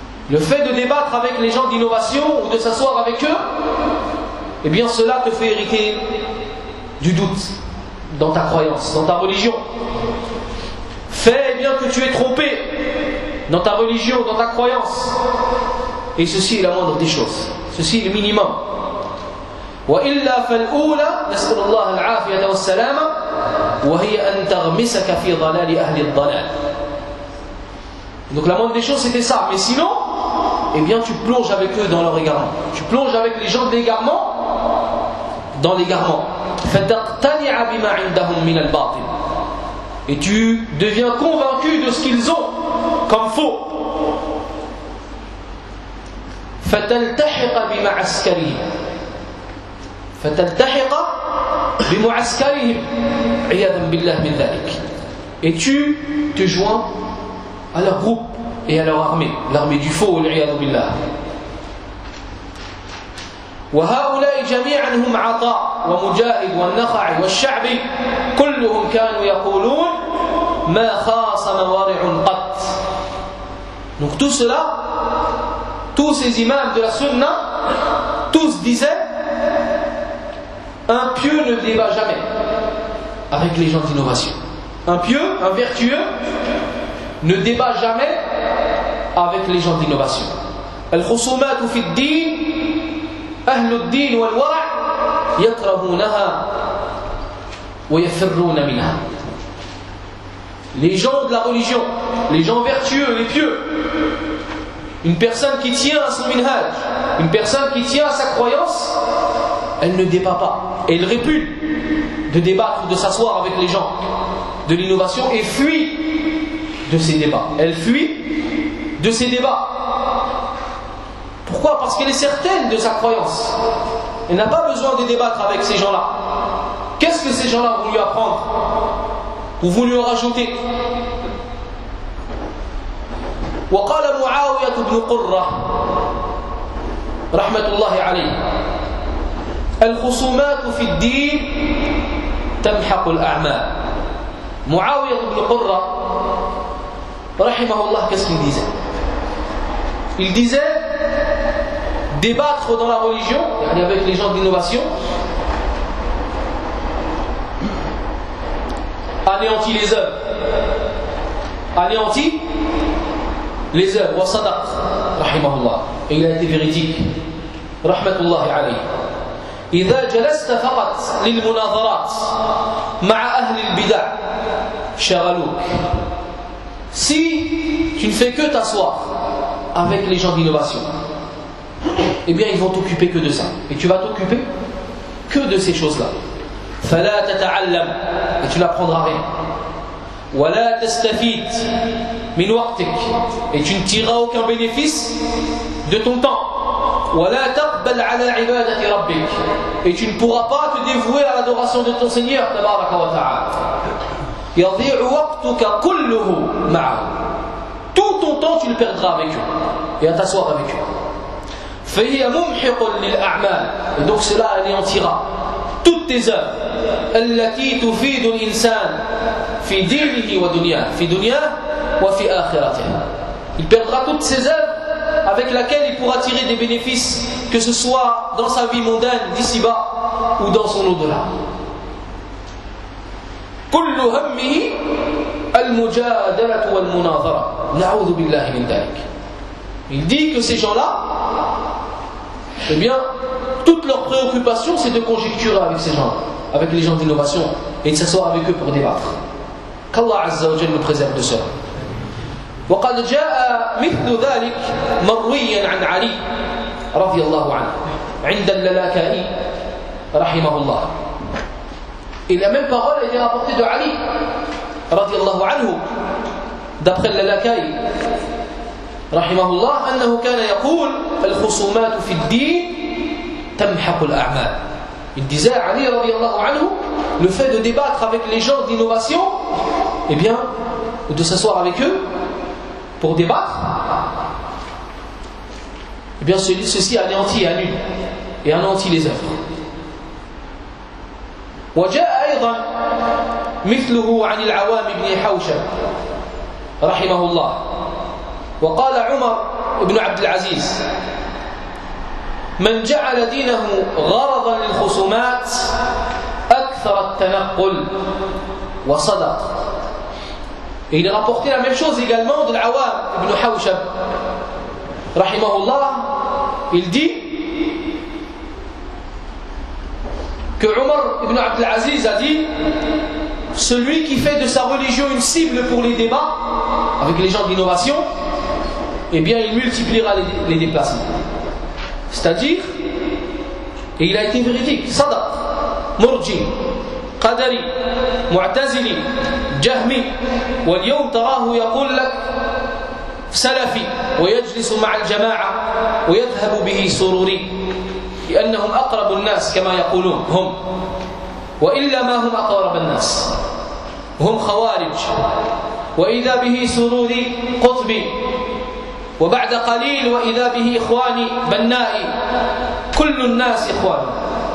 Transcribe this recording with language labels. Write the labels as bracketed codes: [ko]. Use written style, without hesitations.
[fr] Le fait de débattre avec les gens d'innovation ou de s'asseoir avec eux, eh bien cela te fait hériter du doute dans ta croyance, dans ta religion. Fais bien que tu es trompé dans ta religion, dans ta croyance. Et ceci est la moindre des choses. Ceci est le minimum. [ar] وإلا فالأولى نسأل الله العافية والسلامة وهي أن تغمسك في ضلال أهل الضلال. [fr] Donc la moindre des choses c'était ça. Mais sinon, eh bien tu plonges avec eux dans leur égarement. Tu plonges avec les gens de l'égarement dans l'égarement. [ar] فتقتنع بما عندهم من الباطل. [fr] Et tu deviens convaincu de ce qu'ils ont comme faux. [ar] فتلتحق بما عسكرهم. فتلتحق بمعسكرهم عياذا بالله من ذلك. [fr] Et tu te joins à leur groupe et à leur armée, l'armée du faux, [ar] والعياذ بالله. وهؤلاء جميعا هم عطاء ومجاهد والنخعي والشعبي كلهم كانوا يقولون ما خاصم وارع قط. [fr] Donc tout cela, tous ces imams de la sunna, tous disaient un pieux ne débat jamais avec les gens d'innovation. Un pieux, un vertueux, ne débat jamais avec les gens d'innovation. [ar] الخصومات في الدين أهل الدين والورع يكرهونها ويفرون منها. [fr] Les gens de la religion, les gens vertueux, les pieux, une personne qui tient à son minhaj, une personne qui tient à sa croyance, elle ne débat pas. Et elle répugne de débattre, de s'asseoir avec les gens de l'innovation et fuit de ces débats. Elle fuit de ces débats. Pourquoi ? Parce qu'elle est certaine de sa croyance. Elle n'a pas besoin de débattre avec ces gens-là. Qu'est-ce que ces gens-là vont lui apprendre ? Ou vont lui en rajouter ? [ar] وقال معاوية بن قرة رحمة الله عليه الخصومات في الدين تمحق الأعمال. [fr] معاوية بن قرة [ar] رحمه الله [fr] qu'est-ce qu'il disait? Il disait débattre dans la religion, يعني avec les gens d'innovation, anéantit les œuvres, anéantit les œuvres. [ar] وصدق رحمه الله. [fr] Il a été véridique [ar] رحمة الله عليه. إذا جلست فقط للمناظرات مع أهل البدع شغلوك. [fr] Si tu ne fais que t'asseoir avec les gens d'innovation, eh bien ils vont t'occuper que de ça. Et tu vas t'occuper que de ces choses-là. [ar] فلا تتعلم. [fr] Et tu n'apprendras rien. [ar] ولا تستفيد من وقتك. [fr] Et tu ne tireras aucun bénéfice de ton temps. [ar] ولا تقبل على عبادة ربك. [fr] Et tu ne pourras pas te dévouer à l'adoration de ton Seigneur [ar] تبارك وتعالى. يضيع وقتك كله معه. [fr] Tout ton temps tu le perdras avec eux et à t'asseoir avec eux. [ar] فهي ممحق للأعمال. [fr] Et donc cela anéantira toutes tes œuvres. [ar] التي تفيد الإنسان في دينه ودنياه. في دنياه وفي آخرته. [fr] Il perdra toutes ses œuvres avec laquelle il pourra tirer des bénéfices, que ce soit dans sa vie mondaine d'ici-bas ou dans son au-delà. [ar] كل همه المجادلة والمناظرة. نعوذ بالله من ذلك. [fr] Il dit que ces gens-là, eh bien, toute leur préoccupation, c'est de conjecturer avec ces gens, avec les gens d'innovation, et de s'asseoir avec eux pour débattre. Qu'Allah [ar] Azza wa Jalla [fr] nous préserve de cela. [ar] وقد جاء مثل ذلك مرويا عن علي رضي الله عنه عند اللالكائي رحمه الله. [fr] Et la même parole a été rapportée de Ali [ar] رضي الله عنه [fr] d'après اللالكائي [ar] رحمه الله أنه كان يقول الخصومات في الدين تمحق الأعمال. [fr] Il disait Ali [ar] رضي الله عنه, [fr] le fait de débattre avec les gens d'innovation, eh bien, ou de s'asseoir avec eux pour débattre, eh bien ceci anéantit et annule et anéantit les œuvres. [ar] وجاء أيضا مثله عن العوام بن حوشب رحمه الله، وقال عمر بن عبد العزيز: من جعل دينه غرضا للخصومات أكثر التنقل. وصدق. [fr] Il a rapporté la même chose également de l'Awam ibn Hawshab, rahimahullah. Il dit que Omar ibn Abdel Aziz a dit: celui qui fait de sa religion une cible pour les débats avec les gens d'innovation, eh bien il multipliera les déplacements. C'est-à-dire, et il a été véridique, [ar] Sadat, Murji, Qadari, Mu'tazili, جهمي، واليوم تراه يقول لك سلفي، ويجلس مع الجماعة ويذهب به سروري، لأنهم أقرب الناس كما يقولون هم، وإلا ما هم أقرب الناس هم خوارج، وإذا به سروري قطبي، وبعد قليل وإذا به إخواني بنائي، كل الناس إخواني.